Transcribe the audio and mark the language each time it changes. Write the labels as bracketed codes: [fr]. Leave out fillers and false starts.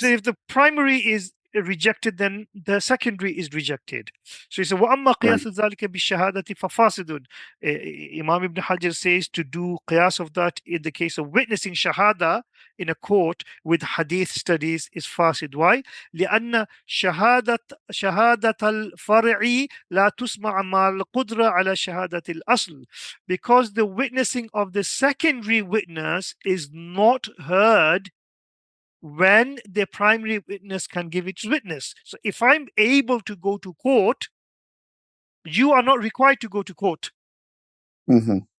[en] So if the primary is rejected, then the secondary is rejected. So he said, [ar] وَأَمَّا [en] Right. [ar] قِيَاسُ ذَلِكَ بِالشَّهَادَةِ فَفَاسِدٌ. [en] Imam Ibn Hajar says to do qiyas of that in the case of witnessing shahada in a court with hadith studies is fasid. Why? [ar] لأن شهادة الفرع لا تسمع مع القدرة على شهادة الأصل. [en] Because the witnessing of the secondary witness is not heard when the primary witness can give its witness. So if I'm able to go to court, you are not required to go to court. Mm-hmm.